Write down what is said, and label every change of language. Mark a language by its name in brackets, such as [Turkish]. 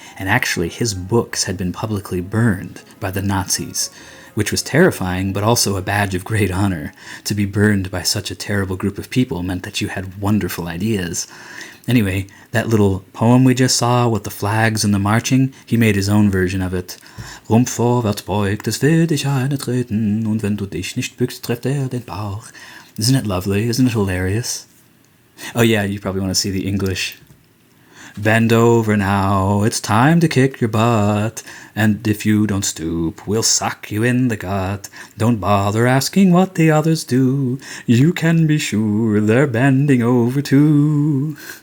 [English] And actually, his books had been publicly burned by the Nazis, which was terrifying, but also a badge of great honor. To be burned by such a terrible group of people meant that you had wonderful ideas. Anyway, that little poem we just saw with the flags and the marching, he made his own version of it. [German] Rumpf vorwärts beugt, es will dich eine treten, und wenn du dich nicht bückst, trifft den Bauch. [English] Isn't it lovely? Isn't it hilarious? Oh yeah, you probably want to see the English. Bend over now, it's time to kick your butt, and if you don't stoop, we'll sock you in the gut. Don't bother asking what the others do, you can be sure they're bending over too.